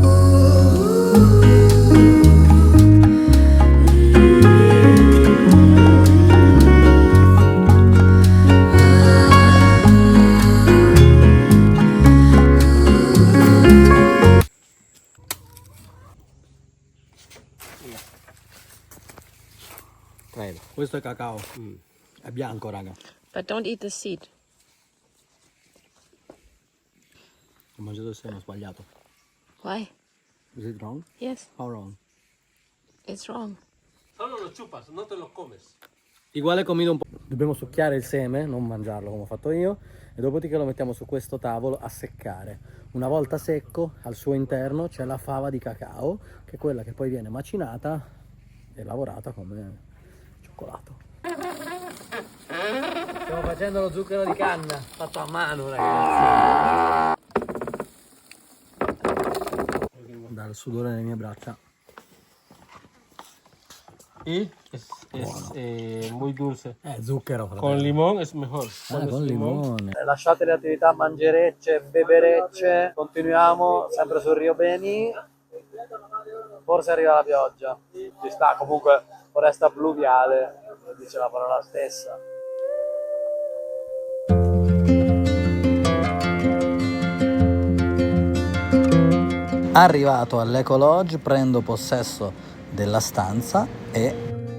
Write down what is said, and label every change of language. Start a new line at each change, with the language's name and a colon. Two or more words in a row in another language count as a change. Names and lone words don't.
Italian: Questo è cacao, è bianco, raga.
English: But don't eat the seed. Ho mangiato il seme, ho sbagliato. Why? Is it wrong? Yes, How wrong? it's wrong.
Spanish: Solo lo chupas, no te lo comes. Igual comido
Italian: un po'. Dobbiamo succhiare il seme, non mangiarlo come ho fatto io, e dopodiché lo mettiamo su questo tavolo a seccare. Una volta secco, al suo interno c'è la fava di cacao, che è quella che poi viene macinata e lavorata come cioccolato. Stiamo facendo lo zucchero di canna, fatto a mano, ragazzi. Dal sudore nelle mie braccia.
Spanish: y es muy dulce.
Italian: Zucchero,
Spanish: Con
Italian: fratello.
Spanish: limón es mejor. Ah, Pones con limón.
Italian: limone. Lasciate le attività mangerecce e beverecce, continuiamo sempre sul Rio Beni. Forse arriva la pioggia. Ci sta, comunque foresta pluviale, dice la parola stessa. Arrivato all'Eco Lodge, prendo possesso della stanza e